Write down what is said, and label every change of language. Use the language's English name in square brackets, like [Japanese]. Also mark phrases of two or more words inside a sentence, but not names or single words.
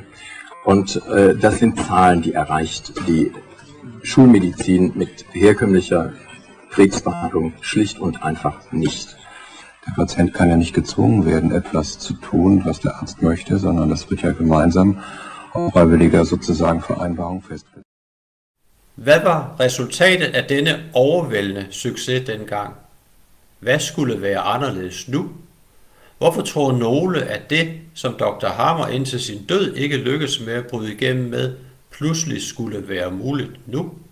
[German] Und das sind Zahlen, die erreicht die Schulmedizin mit herkömmlicher Krebsbehandlung schlicht und einfach nicht. Der Patient kann ja nicht gezwungen werden, etwas zu tun, was der Arzt möchte, sondern das wird ja gemeinsam auf freiwilliger sozusagen Vereinbarung festgelegt. [Danish] Hvad var resultatet af denne overvældende succes dengang? Hvad skulle være anderledes nu? Hvorfor tror nogle, at det, som Dr. Hammer indtil sin død ikke lykkedes med at bryde igennem med, pludselig skulle være muligt nu?